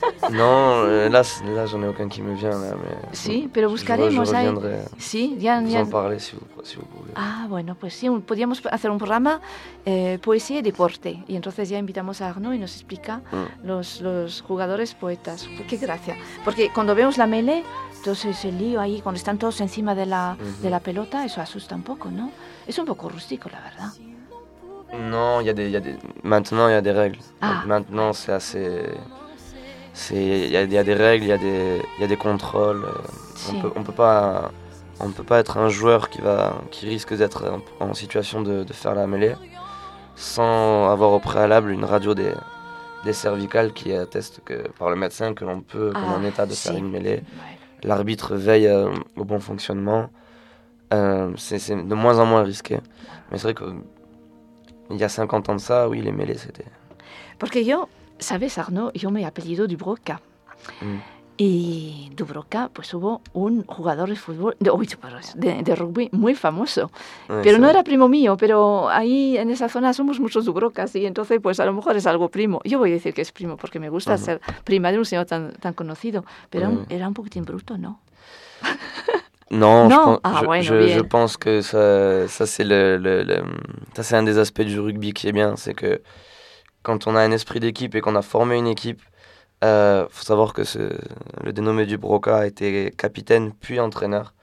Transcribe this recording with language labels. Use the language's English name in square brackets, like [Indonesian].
[French] Non, là, j'en ai aucun qui me vient. Là, mais [Spanish] si, pero buscaremos. [French] Je reviendrai. [Spanish] Si, [French] vous en parlez si vous pouvez. [Spanish] Ah, bueno, pues sí, podríamos hacer un programa poesía y deporte. Y entonces ya invitamos a Arnaud y nos explica los jugadores poetas. Qué gracia. Porque cuando vemos la melee, entonces el lío ahí, cuando están todos encima de de la pelota, eso asusta un poco, ¿no? Es un poco rústico, la verdad. [French] Non, maintenant il y a des règles. Ah. Maintenant c'est assez. Il y a des règles, il y a des contrôles. [Spanish] Si. [French] On peut pas être un joueur qui risque d'être en situation de faire la mêlée sans avoir au préalable une radio des cervicales qui atteste que par le médecin que l'on peut qu'on est en état de faire une mêlée. Ouais. L'arbitre veille au bon fonctionnement. C'est de moins en moins risqué. Mais c'est vrai que il y a 50 ans de ça, oui, les mêlées, c'était... Parce que [Spanish] yo, sabes, Arnaud, yo me apellido Dubroca. Et Dubroca, pues hubo un jugador de fútbol, de rugby, muy famoso. Pero no era primo mío, pero ahí, en esa zona, somos muchos Dubrocas, y entonces, pues a lo mejor es algo primo. Yo voy a decir que es primo, porque me gusta ser prima de un señor tan, tan conocido. Pero era un poquitín bruto, ¿no? [French] Non, non. Je pense que ça c'est ça c'est un des aspects du rugby qui est bien, c'est que quand on a un esprit d'équipe et qu'on a formé une équipe, faut savoir que le dénommé Dubroca a été capitaine puis entraîneur.